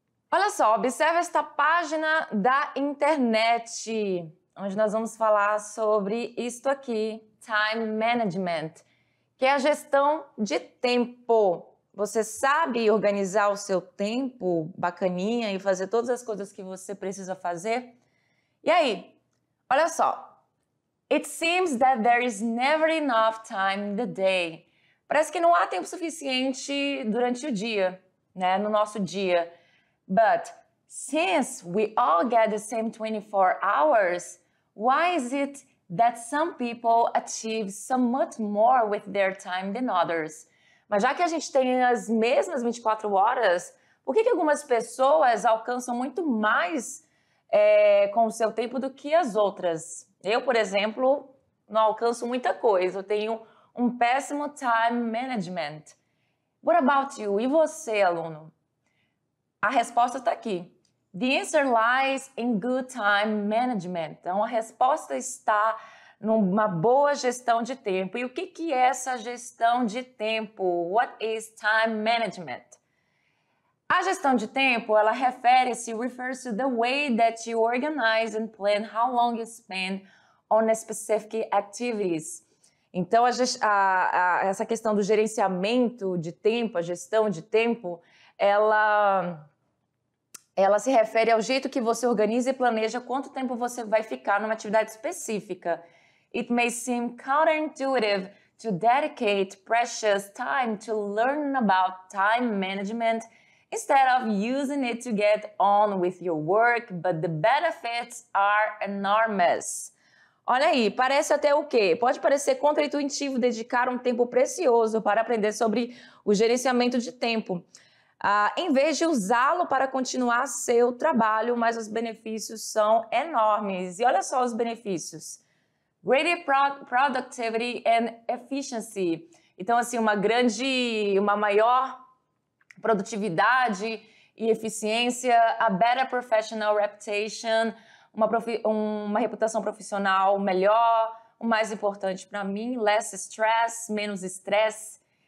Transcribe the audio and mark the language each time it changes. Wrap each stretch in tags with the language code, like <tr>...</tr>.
<pt>Olha só, observe esta página da internet, onde nós vamos falar sobre isto aqui, time management, que é a gestão de tempo. Você sabe organizar o seu tempo bacaninha e fazer todas as coisas que você precisa fazer? E aí, olha só.</pt> <en>It seems that there is never enough time in the day.</en> <pt>Parece que não há tempo suficiente durante o dia, né? No nosso dia.</pt> <en>But since we all get the same 24 hours, why is it that some people achieve so much more with their time than others?</en> <pt>Mas já que a gente tem as mesmas 24 horas, por que algumas pessoas alcançam muito mais com o seu tempo do que as outras? Eu, por exemplo, não alcanço muita coisa. Eu tenho um péssimo time management.</pt> <en>What about you?</en> <pt>E você, aluno? A resposta está aqui.</pt> <en>The answer lies in good time management.</en> <pt>Então, a resposta está numa boa gestão de tempo. E o que é essa gestão de tempo?</pt> <en>What is time management?</en> <pt>A gestão de tempo, ela</pt> <en>refers to the way that you organize and plan how long you spend on specific activities.</en> <pt>Então, essa questão do gerenciamento de tempo, a gestão de tempo, ela se refere ao jeito que você organiza e planeja quanto tempo você vai ficar numa atividade específica.</pt> <en>It may seem counterintuitive to dedicate precious time to learn about time management instead of using it to get on with your work, but the benefits are enormous.</en> <pt>Olha aí, parece até o quê? Pode parecer contraintuitivo dedicar um tempo precioso para aprender sobre o gerenciamento de tempo, em vez de usá-lo para continuar seu trabalho, mas os benefícios são enormes. E olha só os benefícios.</pt> <en>Greater productivity and efficiency.</en> <pt>Então, assim, uma maior produtividade e eficiência,</pt> <en>a better professional reputation,</en> <pt>uma reputação profissional melhor, o mais importante para mim,</pt> <en>less stress,</en> <pt>menos estresse,</pt>